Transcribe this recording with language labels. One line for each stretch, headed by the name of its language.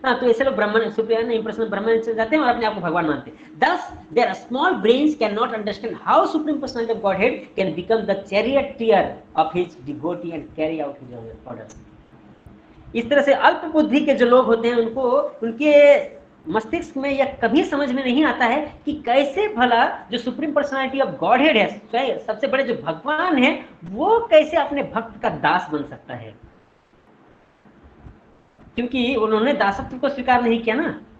Hindi: तो ऐसे लोग ब्राह्मण सुप्रियन इम्पर्सनल ब्राह्मण से जाते हैं और अपने आप को भगवान मानते हैं।
English: Thus, their small brains cannot understand how supreme personality of Godhead can become the charioteer of his devotee and carry out his orders.
Hindi: इस तरह से अल्प बुद्धि के जो लोग होते हैं उनको उनके मस्तिष्क में यह कभी समझ में नहीं आता है कि कैसे भला जो सुप्रीम पर्सनालिटी ऑफ गॉडहेड है, सबसे बड़े जो भगवान है, वो कैसे अपने भक्त का दास बन सकता है, क्योंकि उन्होंने दासत्व को स्वीकार नहीं किया ना।